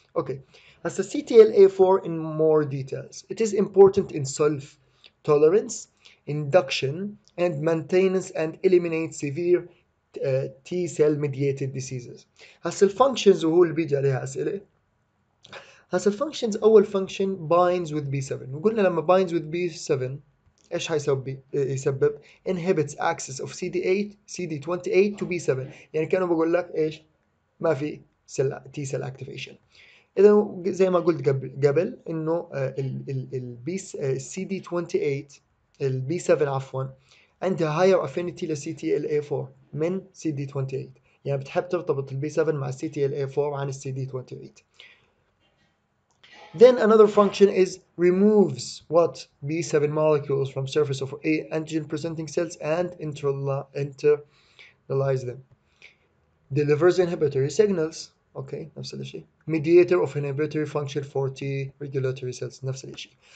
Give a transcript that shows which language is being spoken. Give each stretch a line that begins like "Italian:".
English: Okay, as the CTLA4 in more details, it is important in self-tolerance, induction, and maintenance, and eliminate severe T cell mediated diseases.
Arabic: هسه الفانكشنز وهو اللي بيجي عليها أسئلة. هسه الفانكشنز أول فانكشن binds with B7، وقلنا لما binds with B7 ايش يسبب
English: inhibits access of CD28 to B7،
Arabic: يعني كانوا بقول لك ايش؟ ما في
English: T cell activation.
Arabic: اذا زي ما قلت قبل انه البي سي دي 28 البي 7 عفوا عندها
English: higher affinity
Arabic: ل CTLA4 من CD28، يعني بتحب ترتبط البي 7 مع CTLA4 عن CD28.
English: Then another function is removes what B7 molecules from surface of A antigen presenting cells and internalize them. Delivers inhibitory signals.
Arabic: اوكي نفس الشيء.
English: Mediator of inhibitory function for T regulatory cells
Arabic: نفس الشيء.